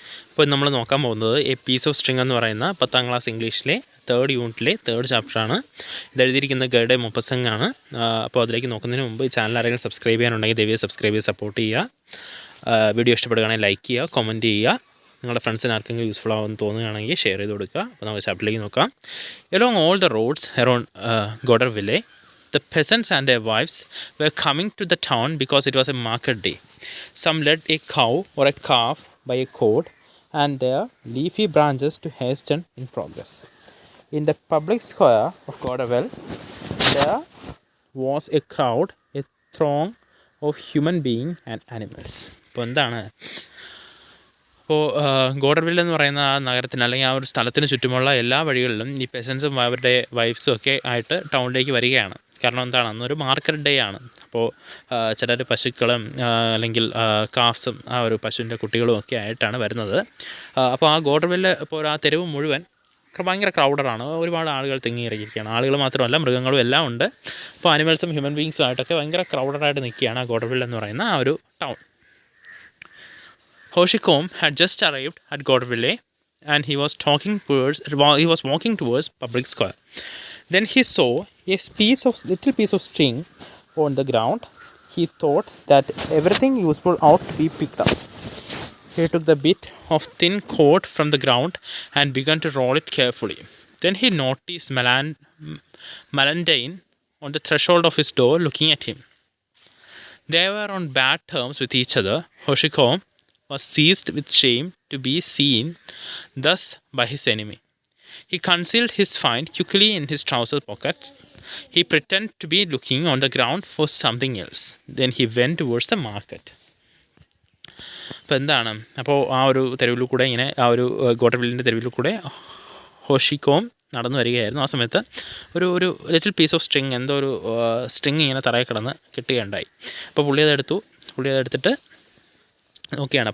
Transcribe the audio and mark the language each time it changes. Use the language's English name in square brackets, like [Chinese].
[Malayalam] ഇപ്പോൾ നമ്മൾ നോക്കാൻ പോകുന്നത് എ പീസ് ഓഫ് സ്ട്രിങ് എന്ന് പറയുന്ന 10ാം ക്ലാസ് ഇംഗ്ലീഷിലെ 3rd യൂണിറ്റിലെ 3rd ചാപ്റ്ററാണ്. ഇതെഴുതിയിരിക്കുന്ന ഗൈഡ് മുപ്പസംഗ് ആണ്. അപ്പോൾ അതിലേക്ക് നോക്കുന്നതിന് മുമ്പ് ഈ ചാനൽ ആരെങ്കിലും സബ്സ്ക്രൈബ് ചെയ്യാനുണ്ടെങ്കിൽ ദയവായി സബ്സ്ക്രൈബ് ചെയ്ത് സപ്പോർട്ട് ചെയ്യുക. വീഡിയോ ഇഷ്ടപ്പെടുകയാണെങ്കിൽ ലൈക്ക് ചെയ്യുക, കമൻറ്റ് ചെയ്യുക. നിങ്ങളുടെ ഫ്രണ്ട്സിന് ആർക്കെങ്കിലും യൂസ്ഫുൾ ആവുമെന്ന് തോന്നുകയാണെങ്കിൽ ഷെയർ ചെയ്ത് കൊടുക്കുക. അപ്പോൾ നമുക്ക് ചാപ്റ്ററിലേക്ക് നോക്കാം. [English] Along all the roads around Goderville the peasants and their wives were coming to the town because it was a market day. Some led a cow or a calf by a cord and their leafy branches to hasten in progress. In the public square of Gordaville, there was a crowd, a throng of human beings and animals. [Malayalam] ഇപ്പോൾ എന്താണ്, ഇപ്പോൾ ഗോഡർവില്ല് എന്ന് പറയുന്ന ആ നഗരത്തിന് അല്ലെങ്കിൽ ആ ഒരു സ്ഥലത്തിന് ചുറ്റുമുള്ള എല്ലാ വഴികളിലും ഈ പെസൻസും അവരുടെ വൈഫ്സും ഒക്കെ ആയിട്ട് ടൗണിലേക്ക് വരികയാണ്. കാരണം എന്താണ്, അന്നൊരു മാർക്കറ്റ് ഡേ ആണ്. അപ്പോൾ ചിലർ പശുക്കളും അല്ലെങ്കിൽ കാഫ്സും ആ ഒരു പശുവിൻ്റെ കുട്ടികളും ഒക്കെ ആയിട്ടാണ് വരുന്നത്. അപ്പോൾ ആ ഗോഡർവില്ല് ഇപ്പോൾ ആ തെരുവ് മുഴുവൻ ഭയങ്കര ക്രൗഡഡാണ്. ഒരുപാട് ആളുകൾ തിങ്ങിയിറങ്ങിയിരിക്കുകയാണ്. ആളുകൾ മാത്രമല്ല, മൃഗങ്ങളും എല്ലാം ഉണ്ട്. അപ്പോൾ ആനിമൽസും ഹ്യൂമൻ ബീങ്സും ആയിട്ടൊക്കെ ഭയങ്കര ക്രൗഡഡായിട്ട് നിൽക്കുകയാണ് ആ ഗോഡർവില്ല് എന്ന് പറയുന്ന ആ ഒരു town. [English] Hoshicombe had just arrived at Gordeville and he was walking towards Public Square. Then he saw a little piece of string on the ground. He thought that everything useful ought to be picked up. He took the bit of thin cord from the ground and began to roll it carefully. Then he noticed Malandine on the threshold of his door looking at him. They were on bad terms with each other. Hoshicombe was seized with shame to be seen thus by his enemy. He concealed his find quickly in his trouser pockets. He pretended to be looking on the ground for something else. Then he went towards the market. [Malayalam] അപ്പോൾ എന്താണ്, അപ്പോൾ ആ ഒരു തെരുവിൽ കൂടെ ഇങ്ങനെ ആ ഒരു ഗോഡർവില്ലിൻ്റെ തെരുവിൽ കൂടെ ഹോഷിക്കോം നടന്നു വരികയായിരുന്നു. ആ സമയത്ത് ഒരു ലിറ്റിൽ പീസ് ഓഫ് സ്ട്രിങ്, എന്തോ ഒരു സ്ട്രിങ് ഇങ്ങനെ തറയിൽ കിടന്ന് കിട്ടുകയുണ്ടായി. അപ്പോൾ പുള്ളി അതെടുത്തിട്ട് നോക്കിയാണ്.